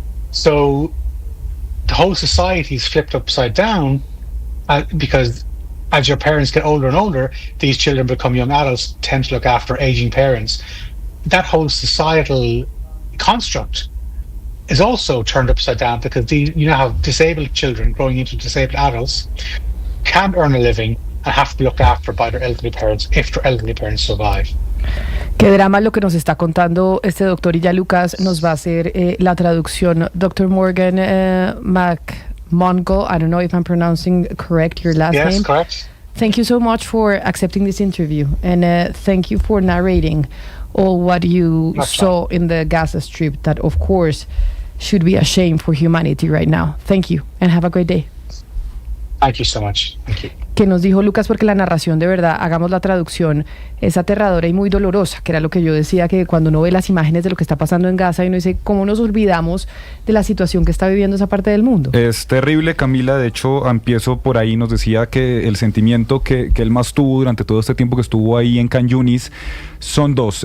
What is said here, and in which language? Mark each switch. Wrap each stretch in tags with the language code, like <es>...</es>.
<en>So the whole society is flipped upside down because as your parents get older and older, these children become young adults, tend to look after aging parents. That whole societal construct is also turned upside down because you now have disabled children growing into disabled adults, can't earn a living, and have to be looked after by their elderly parents if their elderly parents survive.</en> <es>Qué drama lo que nos está contando este doctor, y ya Lucas nos va a hacer la traducción.</es> <en>Dr. Morgan McMonagall, I don't know if I'm pronouncing correct your last name. Yes, correct. Thank you so much for accepting this interview, and thank you for narrating all what you saw in the Gaza Strip, that of course should be a shame for humanity right now. Thank you, and have a great day. Thank you so much. Thank you.</en> <es>Que nos dijo Lucas, porque la narración, de verdad, hagamos la traducción, es aterradora y muy dolorosa, que era lo que yo decía, que cuando uno ve las imágenes de lo que está pasando en Gaza y uno dice, ¿cómo nos olvidamos de la situación que está viviendo esa parte del mundo? Es terrible, Camila. De hecho, empiezo por ahí. Nos decía que el sentimiento que él más tuvo durante todo este tiempo que estuvo ahí en Khan Yunis son dos.</es>